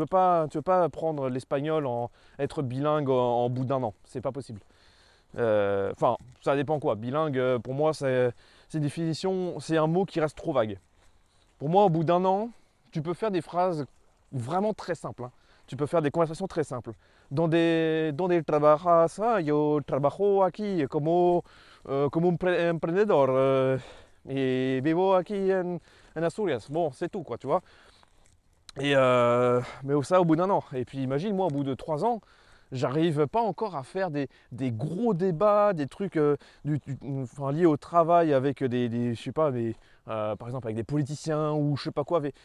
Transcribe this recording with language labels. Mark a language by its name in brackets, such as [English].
[French] Tu ne veux pas apprendre l'espagnol, être bilingue en bout d'1 an. C'est pas possible. Enfin, ça dépend quoi. Bilingue, pour moi, c'est une définition, c'est un mot qui reste trop vague. Pour moi, au bout d'1 an, tu peux faire des phrases vraiment très simples. Hein. Tu peux faire des conversations très simples. [Spanish] Donde trabajas? Ah, yo trabajo aquí como un emprendedor et vivo aquí en Asturias. [French] Bon, c'est tout, quoi, tu vois. Et mais ça au bout d'1 an. Et puis imagine, moi, au bout de 3 ans, j'arrive pas encore à faire des gros débats, des trucs enfin, liés au travail avec je sais pas, par exemple avec des politiciens ou je sais pas quoi.